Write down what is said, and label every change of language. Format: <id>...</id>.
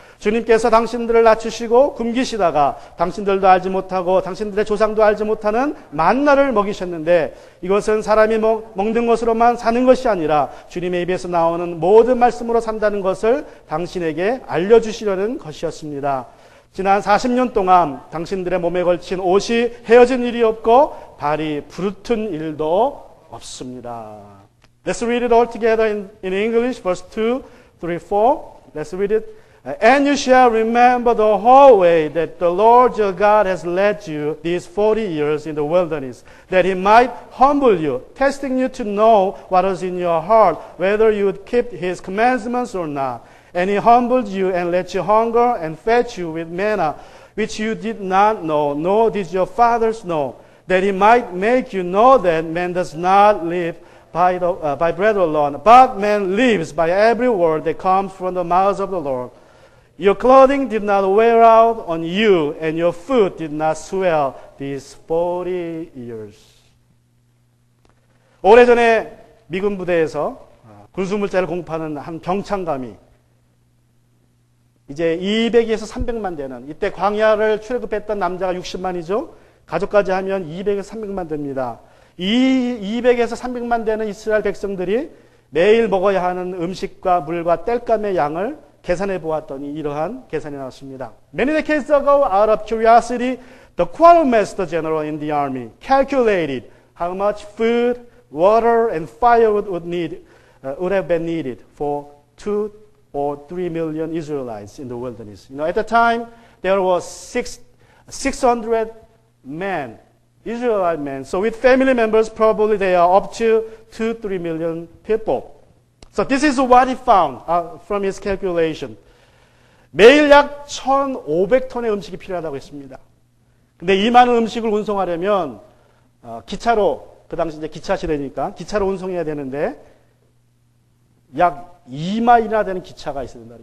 <ko>주님께서 당신들을 낮추시고 굶기시다가 당신들도 알지 못하고 당신들의 조상도 알지 못하는 만나를 먹이셨는데 이것은 사람이 먹는 것으로만 사는 것이 아니라 주님의 입에서 나오는 모든 말씀으로 산다는 것을 당신에게 알려주시려는 것이었습니다. 지난 40년 동안 당신들의 몸에 걸친 옷이 헤어진 일이 없고 발이 부르튼 일도 없습니다.</ko> <en>Let's read it all together in English, verse 2, 3, 4. Let's read it. And you shall remember the whole way that the Lord your God has led you these 40 years in the wilderness, that he might humble you, testing you to know what was in your heart, whether you would keep his commandments or not. And he humbled you and let you hunger and fed you with manna, which you did not know, nor did your fathers know, that he might make you know that man does not live by bread alone, but man lives by every word that comes from the mouth of the Lord. Your clothing did not wear out on you, and your food did not swell these 40 years.</en> <ko>오래전에 미군 부대에서 군수물자를 공부하는 한 병창감이 이제 200에서 300만 되는, 이때 광야를 출애굽했던 남자가 60만이죠. 가족까지 하면 200에서 300만 됩니다. 이 200에서 300만 되는 이스라엘 백성들이 매일 먹어야 하는 음식과 물과 땔감의 양을 계산해 보았더니 이러한 계산이 나왔습니다.</ko> <en>Many decades ago, out of curiosity, the quartermaster general in the army calculated how much food, water, and fire would have been needed for 2 or 3 million Israelites in the wilderness. You know, at the time, there was 600 men, Israelite men. So with family members, probably they are up to 2-3 million people. So this is what he found from his calculation.</en> <ko>매일 약 1,500톤의 음식이 필요하다고 했습니다. 근데 이 많은 음식을 운송하려면 기차로, 그 당시 이제 기차 시대니까 기차로 운송해야 되는데 약 2마일이나 되는 기차가 있어야 된다.</ko>